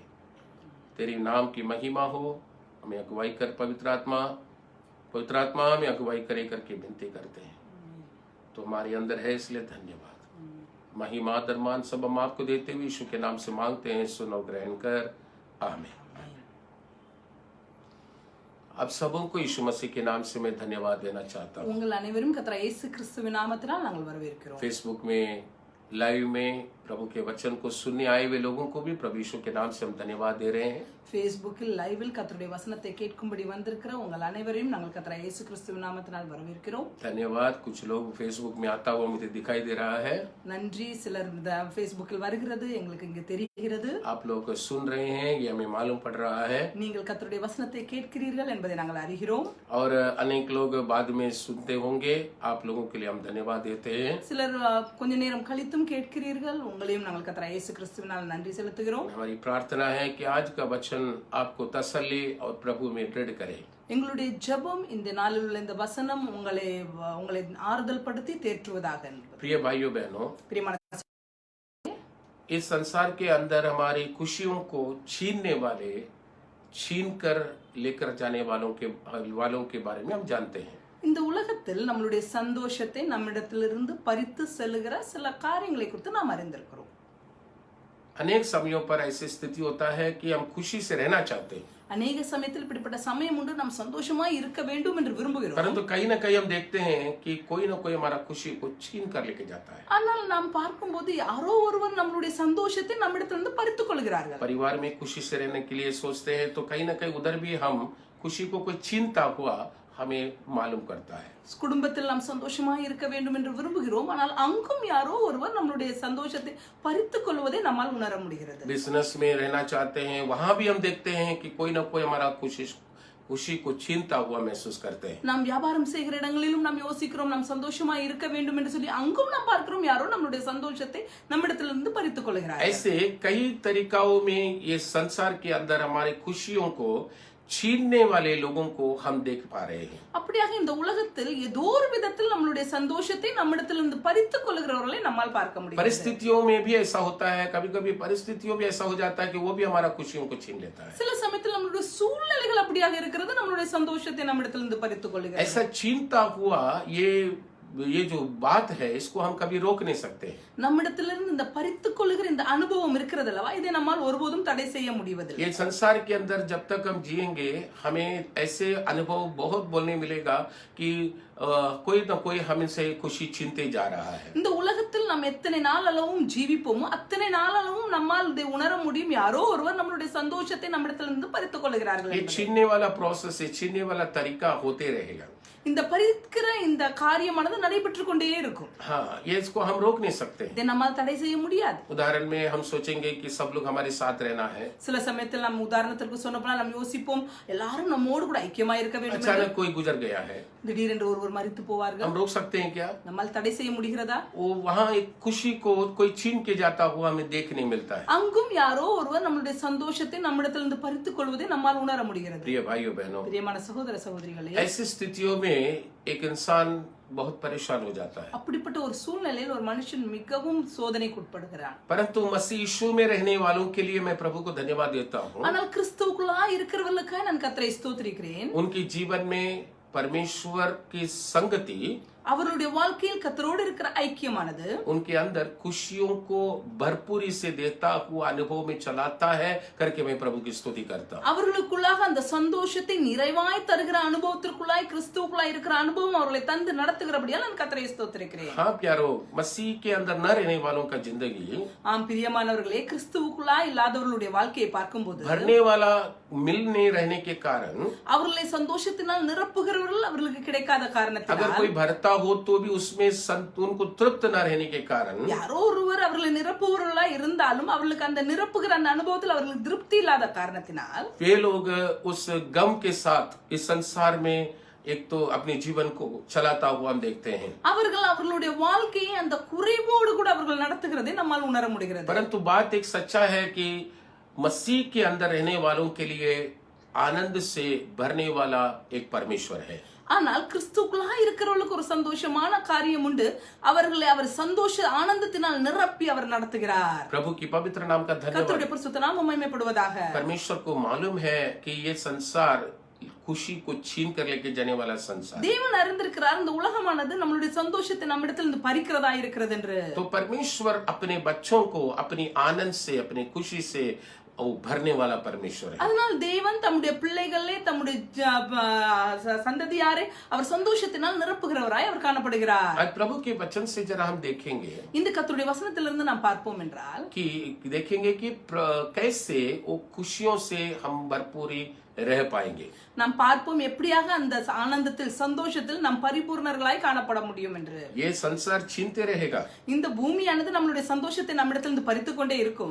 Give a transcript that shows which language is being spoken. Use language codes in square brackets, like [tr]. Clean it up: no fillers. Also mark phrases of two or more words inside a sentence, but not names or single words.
[hi] तेरी नाम की महिमा हो, हमें अगुवाई कर पवित्र आत्मा हमें अगुवाई करे करके विनती करते हैं। तो हमारे अंदर है, इसलिए धन्यवाद। महिमा दरमान सब हम आपको देते हुए यीशु के नाम से मांगते हैं, सुनो ग्रहण कर, आमीन। अब सबों को यीशु मसीह के नाम से मैं धन्यवाद देना चाहता हूँ। [ta] உங்கள் அனைவரும் கர்த்தர் இயேசு கிறிஸ்துவின் நாமத்தினால் நாங்கள் வரவேற்கிறோம். [hi] फेसबुक में लाइव में प्रभु के वचन को सुनने आए हुए लोगों को भी प्रभु यीशु के नाम से हम धन्यवाद दे रहे हैं। [ta] ஃபேஸ்புக்கில் லைவில் கர்த்தருடைய வசனத்தை கேட்கும்படி வந்திருக்கிற உங்கள் அனைவரையும் நாங்கள் கர்த்தராகிய இயேசு கிறிஸ்துவின் நாமத்தினால் வரவேற்கிறோம். [hi] धन्यवाद। कुछ लोग फेसबुक में आता हुआ मुझे दिखाई दे रहा है। [ta] நன்றி. சிலர் இந்த ஃபேஸ்புக்கில் வருகிறது எங்களுக்கு இங்கே தெரிகிறது. [hi] आप लोग सुन रहे हैं, ये हमें मालूम पड़ रहा है। [ta] நீங்கள் கர்த்தருடைய வசனத்தை கேட்கிறீர்கள் என்பதை நாங்கள் அறிகிறோம். [hi] और अनेक लोग बाद में सुनते होंगे, आप लोगों के लिए हम धन्यवाद देते हैं। [ta] சிலர் கொஞ்ச நேரம் கழித்தும் கேட்கிறீர்கள், உங்களையும் நாங்கள் கர்த்தராகிய இயேசு கிறிஸ்துவினால் நன்றி செலுத்துகிறோம். [hi] हमारी प्रार्थना है कि आज का वचन आपको तसल्ली और प्रभु में दृढ़ करे। [ta] எங்களுடைய ஜெபம் இந்த நாளில் உள்ள இந்த வசனம் உங்களை ஆறுதல் படுத்தி தேற்றுவதாக. [hi] प्रिय भाइयों बहनों, [ta] பிரியமான [hi] इस संसार के अंदर हमारी खुशियों को छीनने वाले, छीन कर लेकर जाने वालों के बारे में हम जानते हैं। [ta] இந்த உலகத்தில் நம்மளுடைய சந்தோஷத்தை நம்மிடத்திலிருந்து பறித்து செல்லுகிற சில காரியங்களை குறித்து நாம் அறிந்திருக்கிறோம். [hi] अनेक समयों पर ऐसी स्थिति होता है कि हम खुशी से रहना चाहते हैं, [ta] அநேக சமயத்தில் இப்படிப்பட்ட சமயம் உண்டு, நாம் சந்தோஷமாய் இருக்க வேண்டும் என்று விரும்புகிறோம். [hi] परंतु कहीं न कहीं हम देखते हैं कि कोई न कोई हमारा खुशी को छीन कर लेके जाता है। [ta] ஆனால் நாம் பார்க்கும்போது யாரோ ஒருவர் நம்மளுடைய சந்தோஷத்தை நம்மிடத்திலிருந்து பறித்துக் கொள்கிறார்கள். [hi] परिवार में खुशी से रहने के लिए सोचते हैं तो कहीं न कहीं उधर भी हम खुशी को कोई छीनता हुआ हमें मालूम करता है। [ta] குடும்பத்தில் நாம் சந்தோஷமாய் இருக்க வேண்டும் என்று விரும்புகிறோம், ஆனால் அங்கும் யாரோ ஒருவர் நம்மளுடைய சந்தோஷத்தை பறித்துக் கொள்வதை நம்மால் உணர முடிகிறது. [hi] बिजनेस में रहना चाहते हैं, वहां भी हम देखते हैं कि कोई न कोई हमारा खुशी को छीनता हुआ महसूस करते हैं। [ta] நாம் வியாபாரம் செய்கிற இடங்களிலும் நாம் யோசிக்கிறோம் நாம் சந்தோஷமாய் இருக்க வேண்டும் என்று சொல்லி, அங்கும் நாம் பார்க்கிறோம் யாரோ நம்மளுடைய சந்தோஷத்தை நம்மிடத்திலிருந்து பறித்துக் கொள்கிறார்கள். [hi] ऐसे कई तरीकाओं में ये संसार के अंदर हमारी खुशियों को छीनने वाले लोगों को हम देख पा रहे हैं। [ta] அப்படியாக இந்த உலகத்தில் ஏதோ ஒரு விதத்தில் நம்மளுடைய சந்தோஷத்தை நம்மிடத்திலிருந்து பறித்துக் கொள்கிறவர்களை நம்மால் பார்க்க முடியும். [hi] परिस्थितियों में भी ऐसा होता है, कभी कभी परिस्थितियों में ऐसा हो जाता है कि वो भी हमारा खुशियों को छीन लेता है। [ta] சில சமயத்தில் நம்மளுடைய சூழ்நிலைகள் அப்படியாக இருக்கிறது, நம்மளுடைய சந்தோஷத்தை நம்மிடத்திலிருந்து பறித்துக் கொள்கிறது. [hi] ऐसा छीनता हुआ ये जो बात है, इसको हम कभी रोक नहीं सकते। [ta] நம்மிடத்திலிருந்து இந்த பறித்துக் கொள்ளுகிற இந்த அனுபவம் இருக்கிறது அல்லவா, இதை நம்மால் ஒருபோதும் தடை செய்ய முடிவதில்லை. [hi] ये संसार के अंदर जब तक हम जिएंगे हमें ऐसे अनुभव बहुत बोलने मिलेगा कि कोई न कोई हमसे खुशी छीनते जा रहा है। [ta] இந்த உலகத்தில் நாம் எத்தனை நாள் அளவும் ஜீவிப்போமோ அத்தனை நாள் அளவும் நம்மால் இதை உணர முடியும், யாரோ ஒருவர் நம்மளுடைய சந்தோஷத்தை நம்மிடத்திலிருந்து பறித்துக் கொள்கிறார்கள். [hi] ये छीनने वाला प्रोसेस, ये छीनने वाला तरीका होते रहेगा। [ta] இந்த பறிக்கிற இந்த காரியமானது நடைபெற்று கொண்டே இருக்கும். [hi] हाँ, ये इसको हम रोक नहीं सकते। [ta] இதை நம்மால் தடை செய்ய முடியாது. [hi] उदाहरण में हम सोचेंगे कि सब लोग हमारे साथ रहना है, [ta] சில சமயத்தில் நம்ம உதாரணத்திற்கு சொன்னப்போனால் நாம் யோசிப்போம் எல்லாரும் நம்மோடு கூட ஐக்கியமா இருக்க வேண்டும். [hi] अचानक कोई गुजर गया है, [ta] திடீரென்று ஒருவர் மரித்து போவார்கள், [hi] हम रोक सकते हैं क्या? [ta] நம்மால் தடை செய்ய முடிகிறதா? [hi] वो वहाँ एक खुशी को कोई छीन के जाता हुआ हमें देखने मिलता है। [ta] அங்கும் யாரோ ஒருவர் நம்மளுடைய சந்தோஷத்தை நம்மிடத்திலிருந்து பறித்துக் கொள்வதை நம்மால் உணர முடிகிறது. [hi] प्रिय भाइयों बहनों, [ta] பிரியமான சகோதர சகோதரிகளே, [hi] ऐसी स्थितियों में एक इंसान बहुत परेशान हो जाता है, [ta] அப்படிப்பட்ட ஒரு சூழ்நிலையில் ஒரு மனுஷன் மிகவும் சோதனைக்கு உட்படுகிறான். [hi] परंतु मसीह यीशु में रहने वालों के लिए मैं प्रभु को धन्यवाद देता हूँ। [ta] ஆனால் கிறிஸ்துவுக்குள்ளா இருக்கிறவர்களுக்காக நான் கர்த்தரை ஸ்தோத்திரிக்கிறேன். [hi] उनकी जीवन में परमेश्वर की संगति, [ta] அவருடைய வாழ்க்கையில் கர்த்தரோடு இருக்கிற ஐக்கியமானது [hi] उनके अंदर खुशियों को भरपूरी से देता हुआ अनुभव में चलाता है करके मैं प्रभु की स्तुति करता हूँ। [ta] அவர்களுக்குள்ளாக அந்த சந்தோஷத்தை நிறைவாய் தருகிற அனுபவத்திற்குள்ளாய் கிறிஸ்துவுக்குள்ளாய் இருக்கிற அனுபவம் அவர்களை தந்து நடத்துகிறபடியால் நான் கர்த்தரை ஸ்தோத்திரிக்கிறேன். [hi] हाँ प्यारो, मसीह के अंदर न रहने वालों का जिंदगी, [ta] ஆம் பிரியமானவர்களே, கிறிஸ்துவுக்குள்ளாய் இல்லாதவர்களுடைய வாழ்க்கையை பார்க்கும்போது [hi] भरने वाला मिलने रहने के कारण, [ta] அவர்களை சந்தோஷத்தினால் நிரப்புகிறவர்கள் அவர்களுக்கு கிடைக்காத [hi] अगर [ta] காரணத்தினால், [hi] कोई भरता हो तो भी उसमें उनको तृप्त न रहने के कारण, [ta] யாரோ ஒருவர் அவர்களை நிரப்புகிறவர்களா இருந்தாலும் அவர்களுக்கு அந்த நிரப்புகிற அந்த அனுபவத்தில் அவர்களுக்கு திருப்தி இல்லாத காரணத்தினால், [hi] वे लोग उस गम के साथ इस संसार में एक तो अपने जीवन को चलाता हुआ हम देखते हैं, [ta] அவர்கள் அவர்களுடைய வாழ்க்கையை அந்த குறைவோடு கூட அவர்கள் நடத்துகிறதை நம்மால் உணர முடிகிறது. [hi] परंतु बात एक सच्चा है कि मसीह के अंदर रहने वालों के लिए आनंद से भरने वाला एक परमेश्वर है। [ta] ஆனால் கிறிஸ்துக்குள்ளா இருக்கிறவர்களுக்கு ஒரு சந்தோஷமான காரியம் உண்டு, அவர்களை அவர் சந்தோஷ ஆனந்தத்தினால் நிரப்பி அவர் நடத்துகிறார். [hi] प्रभु की पवित्र नाम का धन्यवाद। [ta] கர்த்தருடைய பரிசுத்த நாமம் மகிமைப்படுவதாக. [hi] परमेश्वर को मालूम है कि ये संसार खुशी को छीन कर लेके जाने वाला संसार, [ta] தேவன் அறிந்திருக்கிறார் இந்த உலகமானது நம்மளுடைய சந்தோஷத்தை நம்மிடத்திலிருந்து பறிக்கிறதா இருக்கிறது என்று. [hi] तो परमेश्वर अपने बच्चों को अपनी आनंद से, अपनी खुशी से वो भरने वाला परमेश्वर है। [ta] அதனால் தேவன் தம்முடைய பிள்ளைகளே தம்முடைய சந்ததியாரை அவர் சந்தோஷத்தினால் நிரப்புகிறவராய் அவர் காணப்படுகிறார். [hi] आज प्रभु के वचन से जरा हम देखेंगे [ta] இந்த கர்த்தருடைய வசனத்திலிருந்து நாம் பார்ப்போம் என்றால் [hi] कि देखेंगे कि कैसे वो खुशियों से हम भरपूरी रह पाएंगे। [ta] நாம் பார்ப்போம் எப்படியாக அந்த ஆனந்தத்தில் சந்தோஷத்தில் நாம் பரிபூர்ணர்களாய் காணப்பட முடியும் என்று. [hi] ये संसार छीनते रहेगा, [ta] இந்த பூமியானது நம்மளுடைய சந்தோஷத்தை நம்மிடத்திலிருந்து பறித்துக் கொண்டே இருக்கும்.